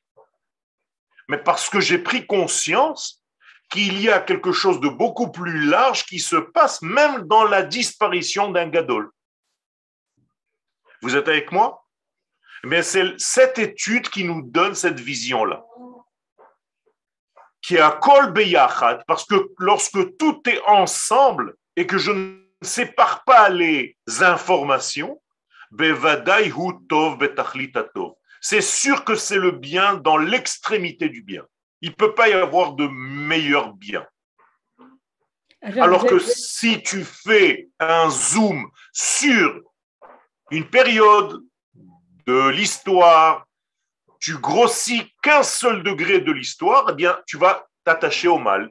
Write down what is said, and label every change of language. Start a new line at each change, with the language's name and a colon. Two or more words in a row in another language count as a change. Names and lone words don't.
French: Mais parce que j'ai pris conscience qu'il y a quelque chose de beaucoup plus large qui se passe même dans la disparition d'un gadol. Vous êtes avec moi? Mais c'est cette étude qui nous donne cette vision-là. Qui est à
Hebrew: כל ביחד,
French: parce que lorsque tout est ensemble et que je ne sépare pas les informations,
Hebrew: בוודאי הוא טוב בתכלית טוב.
French: C'est sûr que c'est le bien dans l'extrémité du bien. Il ne peut pas y avoir de meilleur bien. Alors que si tu fais un zoom sur une période de l'histoire, tu grossis qu'un seul degré de l'histoire, eh bien, tu vas t'attacher au mal.